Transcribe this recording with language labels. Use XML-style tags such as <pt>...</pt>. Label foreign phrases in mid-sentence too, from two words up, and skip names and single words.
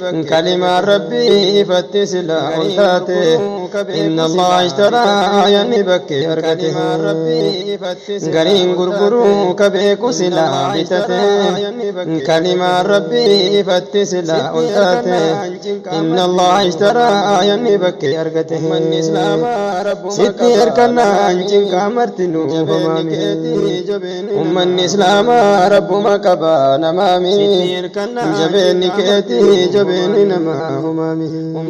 <om>Kalimaan Rabbii ifatti silaa ol taate.</om> <ar>إن الله اشترى</ar> <om>yanni bakkee argate. Gariin gurguruu ka beeku silaa bitate. Kalimaan Rabbii ifatti silaa ol taate.</om> <ar>إن الله اشترى</ar> <om>yanni bakkee argate. Sitti hirkannaan cinqaa martinuu homaa mihi. Ummanni Islaamaa Rabbuma qaba namaa mihi. Jabeenni keetii jabeenni namaa homaa mihi.</om>